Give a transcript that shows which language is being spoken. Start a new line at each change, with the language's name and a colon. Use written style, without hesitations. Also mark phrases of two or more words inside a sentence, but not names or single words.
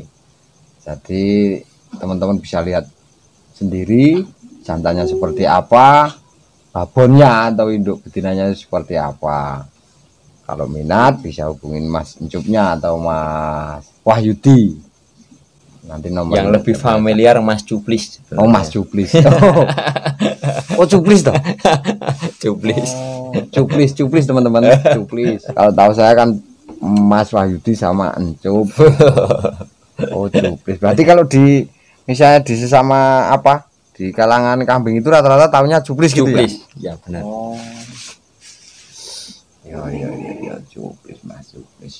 Indonesian: Jadi teman-teman bisa lihat sendiri jantannya seperti apa, babonnya atau induk betinanya seperti apa. Kalau minat bisa hubungin Mas Encupnya atau Mas Wahyudi. Nanti nomor Yang lebih familiar Mas Cuplis. Oh, Mas Cuplis. Oh, Cuplis toh. Cuplis. Cuplis teman-teman, Cuplis. Kalau tahu saya kan Mas Wahyudi sama Encup. Oh, Cuplis. Berarti kalau di misalnya di sesama apa di kalangan kambing itu rata-rata tahunya Cuplis gitu ya? Cuplis. Ya benar. Oh. Ya, Cuplis, Mas Cuplis.